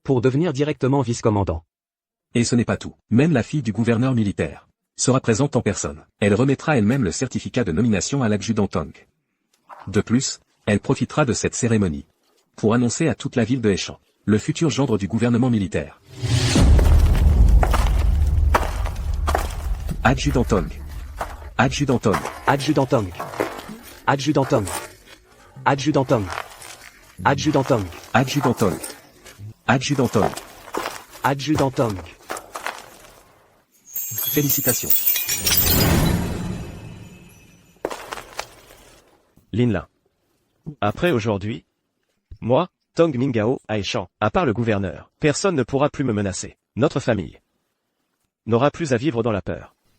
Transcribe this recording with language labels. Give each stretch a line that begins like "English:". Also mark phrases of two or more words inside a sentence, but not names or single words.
French: pour devenir directement vice-commandant. Et ce n'est pas tout. Même la fille du gouverneur militaire sera présente en personne. Elle remettra elle-même le certificat de nomination à l'adjudant Tong. De plus, elle profitera de cette cérémonie pour annoncer à toute la ville de Hechan le futur gendre du gouvernement militaire. Adjudant Tong. Adjudant Tong. Adjudant Tong. Adjudant Tong. Adjudant Tong. Adjudant Tong. Adjudant Tong. Adjudant Tong. Adjudant Tong. Félicitations. Linlin. Après aujourd'hui, moi, Tong Mingao, à Hechan, à part le gouverneur, personne ne pourra plus me menacer. Notre famille n'aura plus à vivre dans la peur.